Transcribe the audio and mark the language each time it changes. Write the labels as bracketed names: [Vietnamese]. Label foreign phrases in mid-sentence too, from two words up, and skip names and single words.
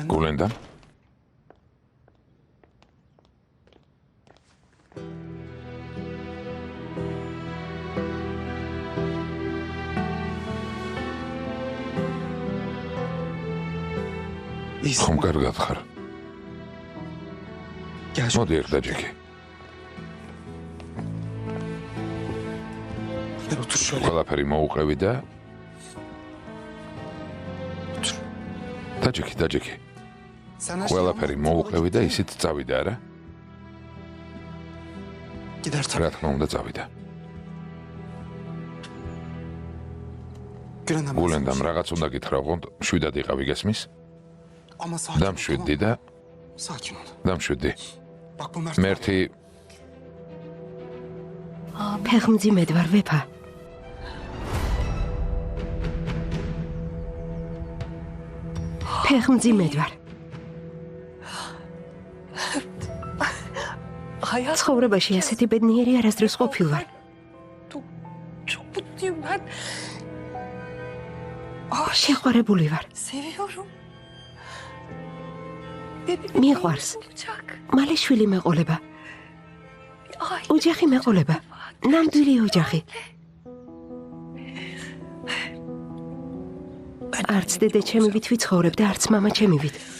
[Georgian] გულენდამ? ხომ კარგად ხარ? [Turkish] Gel. [Georgian] მოდი ერთ დაჯექი. [Turkish] Gel otur şöyle. [Georgian] ყველაფერი მოუყევი და დაჯექი. [Turkish] Sen her [Georgian] ყველაფერი მოუყევი და ისიც წავიდა არა? [Turkish] gider tabii. [Georgian] რა თქმა უნდა წავიდა. [Turkish] Gülen'den [Georgian] გულენდამ რაღაც უნდა გითხრა, ოღონდ მშვიდად იყავი, გესმის? [Turkish] Ama sakin ol, [Georgian] დამშვიდდი [Turkish] tamam [Georgian] და [Turkish] mı? Sakin ol. [Georgian] დამშვიდდი. [Turkish] Bak bu Mert. [Georgian] მერთი ფეხმძიმედ ვარ, ვეფა. ფეხმძიმედ ვარ. ცხოვრებაში ასეთი ბედნიერი არასდროს ყოფილვარ. [Turkish] Çok mutluyum ben. [Georgian] შეყვარებული ვარ. [Turkish] Seviyorum. [Georgian] მიყვარს. მალე შვილი მეყოლება. ოჯახი მეყოლება. ნამდვილი ოჯახი. არც დედა ჩემივით ვიცხოვრებ და არც მამა ჩემივით.